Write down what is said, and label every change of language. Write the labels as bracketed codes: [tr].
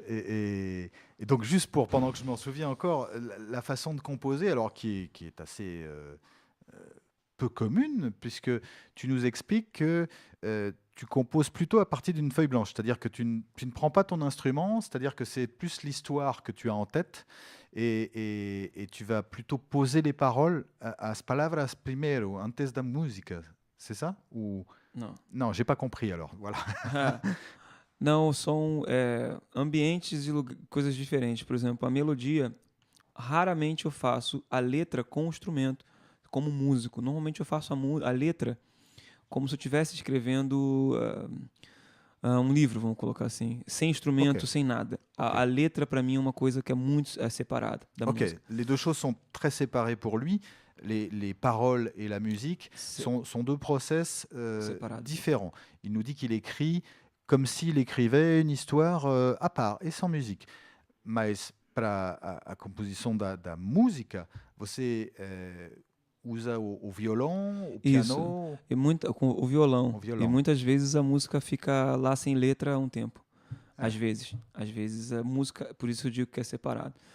[fr] Et donc juste pour, pendant que je m'en souviens encore, la façon de composer, alors qui est assez peu commune, puisque tu nous expliques que tu composes plutôt à partir d'une feuille blanche, c'est-à-dire que tu ne prends pas ton instrument, c'est-à-dire que c'est plus l'histoire que tu as en tête, et tu vas plutôt poser les paroles à [pt] as palavras primero, antes da música, [fr] c'est ça? Ou... Non, j'ai pas compris alors, voilà. [pt] Não, são ambientes e coisas diferentes. Por exemplo, a melodia, raramente eu faço a letra com o instrumento, como músico. Normalmente eu faço a letra como se eu estivesse escrevendo um livro, vamos colocar assim, sem instrumento, sem nada. A letra, para mim, é uma coisa que é muito separada da música. [fr] Les deux choses sont très séparées pour lui. Les paroles et la musique sont deux process différents. Il nous dit qu'il écrit comme s'il écrivait une histoire à part et sans musique. [pt] Mas para a composição da música, você usa o violão, o piano? Isso, com o violão. E muitas vezes a música fica lá sem letra há um tempo. Às vezes a música, por isso eu digo que é separado.